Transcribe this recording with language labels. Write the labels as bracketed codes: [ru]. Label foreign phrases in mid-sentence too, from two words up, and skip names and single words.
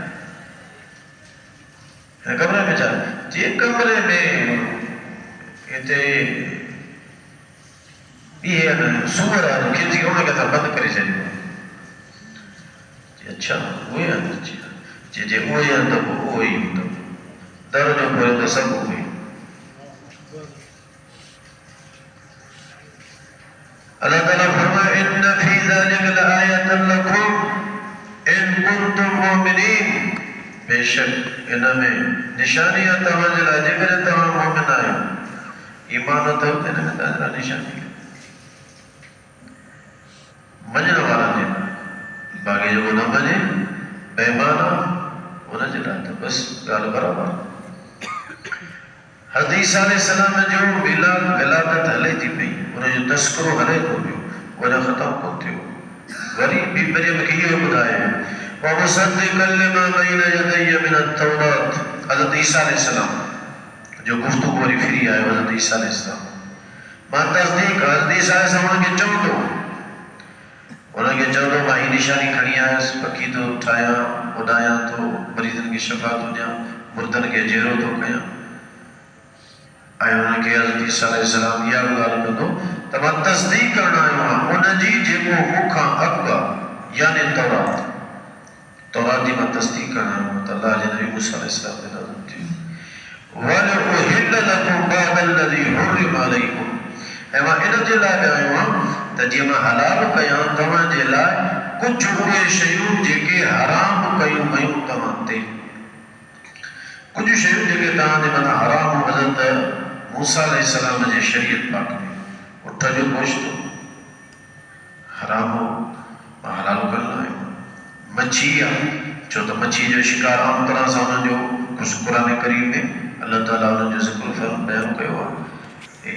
[sd] हिन कमरे में छा जे कमरे में हिते इहे आहिनि सूअर आहिनि खिची उनखे असां बंदि करे छॾियो अच्छा उहे आहिनि जे उहे आहिनि त पोइ उहो ई हूंदो दर जो खोलियो त सभु उहे अल्लाह ताला फरमाए [ar] إن في ذلك لآية لكم إن كنتم مؤمنين [sd] बेशक इन में निशानी आहे तव्हांजे लाइ जेकॾहिं तव्हां मोमिन आहियो ईमान अथव त हिन में तव्हांजे लाइ निशानी आहे मञण वारनि जे लाइ बाक़ी जेको न मञे बेईमान आहे उनजे लाइ त बसि ॻाल्हि बराबरि हज़रत ईसा अलैहिस्सलाम जो विलादत हले थी पई उनजो तस्करो हले थो पियो वञा ख़तमु कोन थियो वरी ॿी मरियम खे इहो ॿुधायो [ar] ومصدقا لما بين يدي من التوراة [sd] हज़रत ईसा अलैहिस्सलाम जो गुफ़्तगू वरी फिरी आयो हज़रत ईसा अलैहिस्सलाम मां तस्दीक हज़रत ईसा अलैहिस्सलाम खे चवंदो उनखे चवंदो मां हीअ निशानी खणी आयुसि पखी थो ठाहियां ॿुधायां थो मरीज़नि खे शफ़ा थो ॾियां मुर्दनि खे जहिड़ो थो कयां ऐं हुनखे हज़रत ईसा अलैहिस्सलाम इहा ॻाल्हि कंदो त मां तस्दीक करणु आयो आहियां उनजी जेको मूंखां अॻु आहे यानी तौरात जी मां तस्दीक करणु आयो आहियां त अल्लाह जे नबी मूसा अलैहिस्सलाम खे नाज़िल थियो [ar] ولأحل لكم بعض الذي حرم عليكم [sd] ऐं मां इन जे लाइ आयो आहियां त जीअं मां हलाल कयां तव्हांजे लाइ कुझु उहे शयूं जेके हराम कयूं वयूं तव्हां ते कुझु शयूं जेके तव्हांजे माना हराम हज़रत मूसा अलैहिस्सलाम जे शरीयत पाक में उठ जो गोश्त हराम हो मां हलाल करणु आयो मच्छी आहे छो त मच्छी जो शिकार आम तरह सां उन्हनि जो क़ुरान करीम में अल्लाह ताला उन्हनि जो ज़िक्र बयानु कयो आहे।